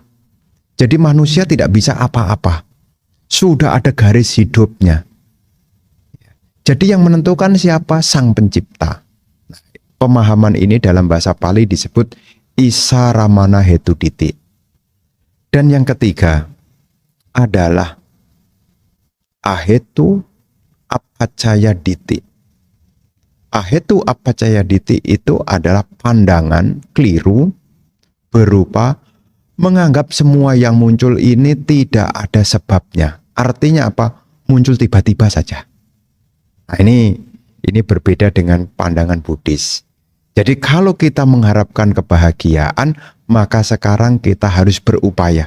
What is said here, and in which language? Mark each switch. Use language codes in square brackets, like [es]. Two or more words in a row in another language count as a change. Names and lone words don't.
[id] Jadi manusia tidak bisa apa-apa. Sudah ada garis hidupnya. Jadi yang menentukan siapa? Sang Pencipta. Nah, pemahaman ini dalam bahasa Pali disebut [pi] isaramana hetu ditik. [id] Dan yang ketiga adalah [pi] ahetu apacaya ditik. Ahetu apacaya ditik [id] itu adalah pandangan keliru berupa menganggap semua yang muncul ini tidak ada sebabnya. Artinya apa? Muncul tiba-tiba saja. Nah, ini berbeda dengan pandangan Buddhis. Jadi kalau kita mengharapkan kebahagiaan, maka sekarang kita harus berupaya.